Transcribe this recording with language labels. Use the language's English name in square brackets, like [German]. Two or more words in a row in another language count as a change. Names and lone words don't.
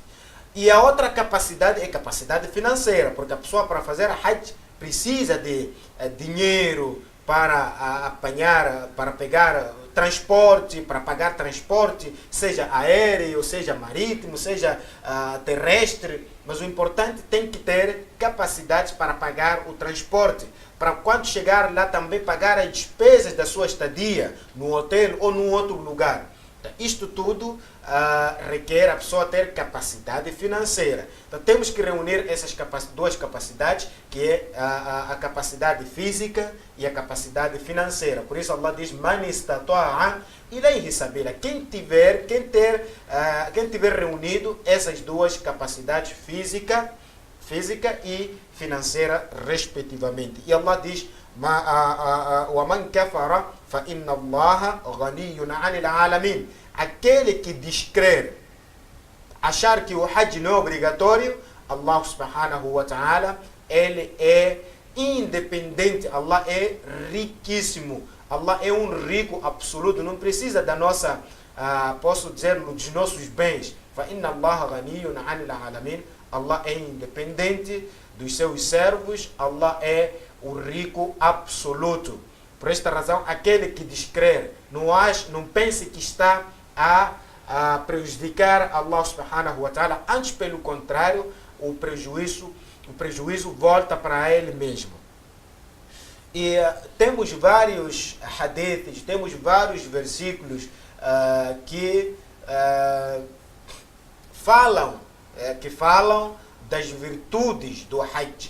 [Portuguese] E a outra capacidade é capacidade financeira, porque a pessoa para fazer Hajj precisa de dinheiro para apanhar, para pegar transporte, para pagar transporte, seja aéreo, seja marítimo, seja terrestre, mas o importante tem que ter capacidade para pagar o transporte, para quando chegar lá também pagar as despesas da sua estadia no hotel ou num outro lugar. Então, isto tudo requer a pessoa ter capacidade financeira. Então temos que reunir essas duas capacidades, que é a capacidade física e a capacidade financeira. Por isso Allah diz: [Arabic] من استطاع إليه سبيلا. [Portuguese] Quem tiver reunido essas duas capacidades física e financeira respectivamente. E Allah diz: [Arabic] وَمَنْ كَفَرَ فَإِنَّ اللَّهَ غَنِيٌّ عَنِ الْعَالَمِينَ. [Portuguese] Aquele que descrer, achar que o Hajj não é obrigatório, [Arabic] الله سبحانه وتعالى, [Portuguese] ele é independente, Allah é riquíssimo, Allah é um rico absoluto, não precisa da nossa, posso dizer, dos nossos bens. [Arabic] فَإِنَّ اللَّهَ غَنِيٌّ عَنِ الْعَالَمِينَ. [Portuguese] Allah é independente dos seus servos, Allah é o rico absoluto. Por esta razão, aquele que descrer, não pense que está a prejudicar Allah [Arabic] سبحانه وتعالى, [Portuguese] antes pelo contrário, o prejuízo volta para ele mesmo. E temos vários hadiths, temos vários versículos que falam das virtudes do Hajj.